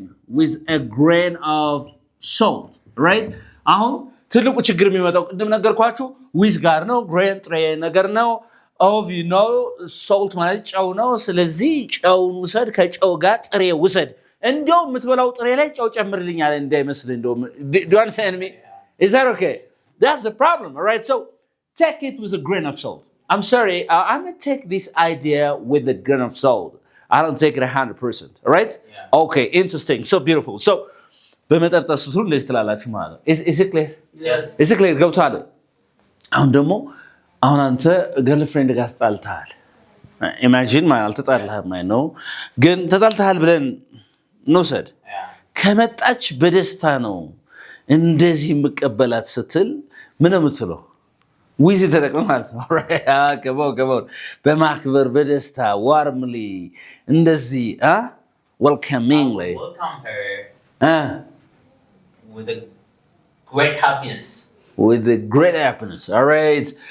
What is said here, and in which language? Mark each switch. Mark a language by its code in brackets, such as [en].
[en] with a grain of salt, right? [am] አሁን ትልቁ ችግር የሚመጣው ቅድም ነገርኳችሁ with ጋር ነው። grain ጥሬ ነገር ነው። of salt ማለት ጨው ነው። ስለዚህ ጨውን ውሰድ፣ ከጨው ጋር ጥሬ ውሰድ እንደው የምትበላው ጥሬ ላይ ጨው ጨምርልኝ አለ እንዳይመስል እንደው [en] do you understand me? Is that okay? That's the problem, all right? So take it with a grain of salt. I'm sorry, I'm going to take this idea with a grain of salt. I don't take it 100%, all right? Yeah. Okay, interesting. So beautiful. [am] So በመጠርጠር ስትሉ እንደዚህ ትላላችሁ ማለት ነው። [en] Is it clear? Yes. Is it clear? [am] ገብቶሃል? አሁን ደግሞ አሁን አንተ ገርልፍሬንድ ጋር ተጣልተሃል። ኢማጂን ማለት አልተጣልተህም አይ ነው ግን ተጣልተሃል ብለን እንውሰድ። ከመጣች በደስታ ነው እንደዚህ የምቀበላት ስትል ምን የምትለው ዊዝ ተጠቅመህ ማለት ነው። ገባው በማክበር በደስታ ዋርምሊ እንደዚህ welcomingly [en] Welcome her with a great happiness. With a great happiness, all right?